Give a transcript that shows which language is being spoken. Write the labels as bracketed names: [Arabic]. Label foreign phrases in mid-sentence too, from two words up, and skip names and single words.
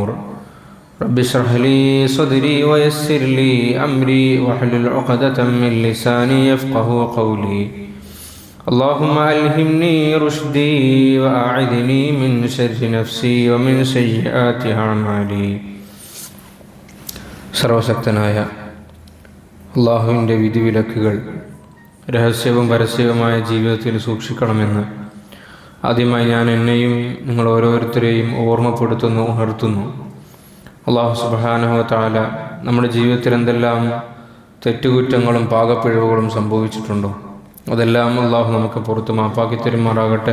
[Arabic] رب اشرح لي صدري ويسر لي أمري واحلل عقدة من لساني يفقهوا قولي. اللهم ألهمني رشدي وأعذني من شر نفسي ومن سيئات أعمالي. [Malayalam] സർവശക്തനായ അള്ളാഹുവിൻ്റെ വിധിവിലക്കുകൾ രഹസ്യവും പരസ്യവുമായ ജീവിതത്തിൽ സൂക്ഷിക്കണമെന്ന് ആദ്യമായി ഞാൻ എന്നെയും നിങ്ങൾ ഓരോരുത്തരെയും ഓർമ്മപ്പെടുത്തുന്നു, ഉണർത്തുന്നു. [Arabic] الله سبحانه وتعالى [Malayalam] നമ്മുടെ ജീവിതത്തിൽ എന്തെല്ലാം തെറ്റുകുറ്റങ്ങളും പാകപ്പിഴവുകളും സംഭവിച്ചിട്ടുണ്ടോ അതെല്ലാം അള്ളാഹു നമുക്ക് പുറത്ത് മാപ്പാക്കി തരുമാറാകട്ടെ.